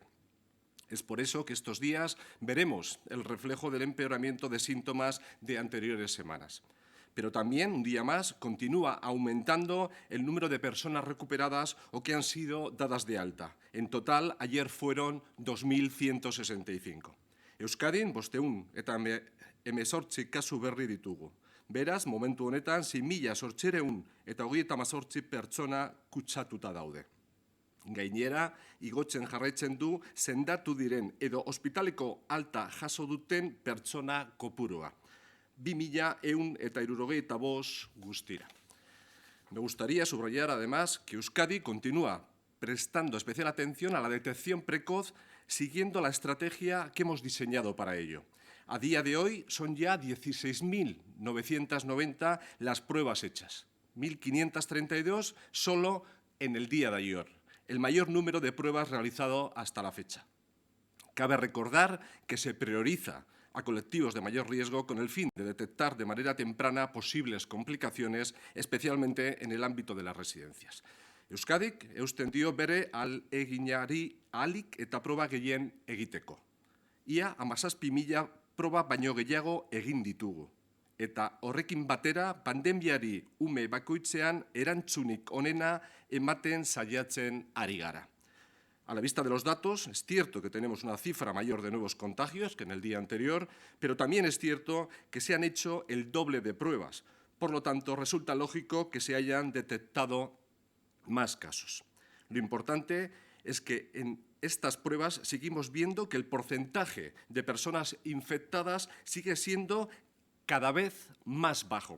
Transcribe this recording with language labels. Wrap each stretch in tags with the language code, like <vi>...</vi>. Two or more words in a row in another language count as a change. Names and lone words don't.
<es>Es por eso que estos días veremos el reflejo del empeoramiento de síntomas de anteriores semanas. Pero también, un día más, continúa aumentando el número de personas recuperadas o que han sido dadas de alta. En total, ayer fueron 2.165.</es> <eu>Euskadin 518 kasu berri ditugu. Beraz, momentu honetan 6.838 pertsona kutsatuta daude. Gainera, igotzen jarraitzen du sendatu diren edo ospitaleko alta jaso duten pertsona kopurua. 2.165 guztira.</eu> <es>Me gustaría subrayar, además, que Euskadi continúa prestando especial atención a la detección precoz siguiendo la estrategia que hemos diseñado para ello. A día de hoy son ya 16.990 las pruebas hechas, 1.532 solo en el día de ayer, el mayor número de pruebas realizado hasta la fecha. Cabe recordar que se prioriza a colectivos de mayor riesgo con el fin de detectar de manera temprana posibles complicaciones, especialmente en el ámbito de las residencias.</es> <eu>Euskadik eusten dio bere ahaleginari ahalik eta proba gehien egiteko. Ia 17.000 proba baino gehiago egin ditugu. Eta horrekin batera pandemiari ume bakoitzean erantzunik onena ematen saiatzen ari gara.</eu> <es>A la vista de los datos, es cierto que tenemos una cifra mayor de nuevos contagios que en el día anterior, pero también es cierto que se han hecho el doble de pruebas. Por lo tanto, resulta lógico que se hayan detectado más casos. Lo importante es que en estas pruebas seguimos viendo que el porcentaje de personas infectadas sigue siendo cada vez más bajo.</es>